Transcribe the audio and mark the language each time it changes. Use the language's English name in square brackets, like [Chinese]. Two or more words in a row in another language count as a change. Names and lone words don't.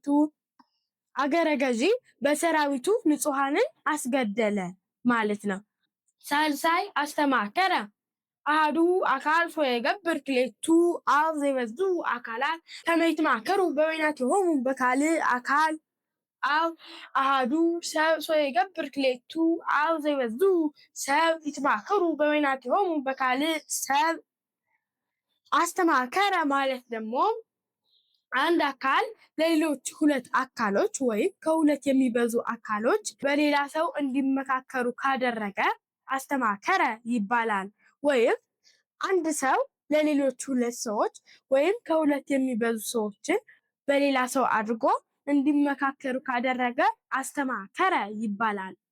[Amharic] አገረ ገዢ በሰራዊቱ ንጹሐንን አስገደለ ማለት ነው። [Geez] ሳልሳይ አስተማከረ አሐዱ አካል ሶይገብር ክልኤቱ አብ ዘይበዙ አካላት ከመ ይትማከሩ በበይናቲሆሙ በካልእ አካል አው አሐዱ ሰብ ሶይገብር ክልኤቱ አብ ዘይበዙ ሰብ ይትማከሩ በበይናቲሆሙ በካልእ ሰብ። [Amharic] አስተማከረ ማለት ደግሞ አንድ አካል ለሌሎች ሁለት አካሎች ወይም ከሁለት የሚበዙ አካሎች በሌላ ሰው እንዲመካከሩ ካደረገ አስተማከረ ይባላል። ወይም አንድ ሰው ለሌሎች ሁለት ሰዎች ወይም ከሁለት የሚበዙ ሰዎችን በሌላ ሰው አድርጎ እንዲመካከሩ ካደረገ አስተማከረ ይባላል።